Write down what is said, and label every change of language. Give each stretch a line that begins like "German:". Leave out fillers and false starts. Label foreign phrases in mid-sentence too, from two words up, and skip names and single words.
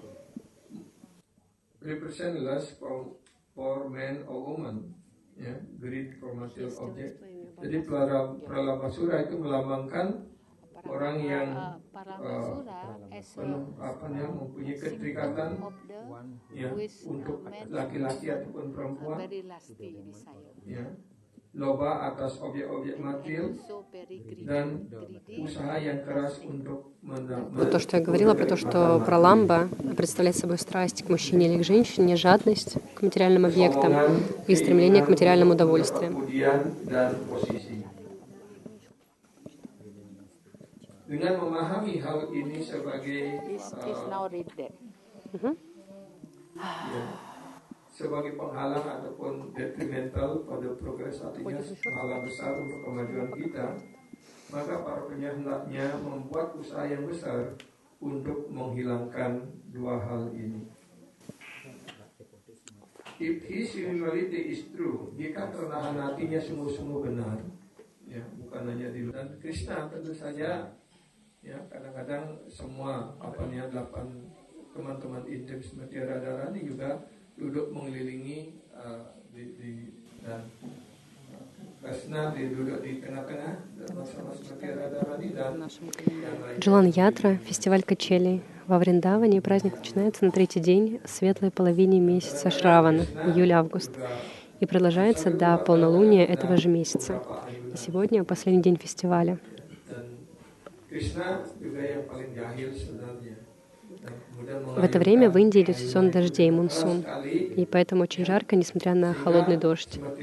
Indonesian: Jadi Pralamasura itu melambangkan orang yang mempunyai keterikatan ya, untuk laki-laki ataupun perempuan, ya, loba atas objek-objek material dan usaha yang keras untuk
Russian: То, что я говорила про то, что праламба представляет собой страсть к мужчине или к женщине, жадность к материальным объектам и стремление к материальным удовольствиям.
Indonesian: Dengan memahami hal ini sebagai sebagai penghalang ataupun detrimental pada progres, artinya penghalang besar untuk kemajuan kita, maka para penyiar hendaknya membuat usaha yang besar untuk menghilangkan dua hal ini.
English: If his humility is true,
Indonesian: jika kerenahan hatinya sungguh-sungguh benar, ya, bukan hanya di luar. Dan Krishna tentu saja, ya, kadang-kadang semua 8 teman-teman intim seperti Radharani juga duduk mengelilingi dan Krishna duduk di tengah-tengah dan bersama seperti Radharani dan yang lain.
Russian: Джалан Ятра, фестиваль качелей. Во Вриндаване праздник начинается на третий день светлой половины месяца Шравана, июль-август, и продолжается до полнолуния этого же месяца. И сегодня последний день фестиваля. В это время в Индии идет сезон дождей, монсун, и поэтому очень жарко, несмотря на холодный дождь.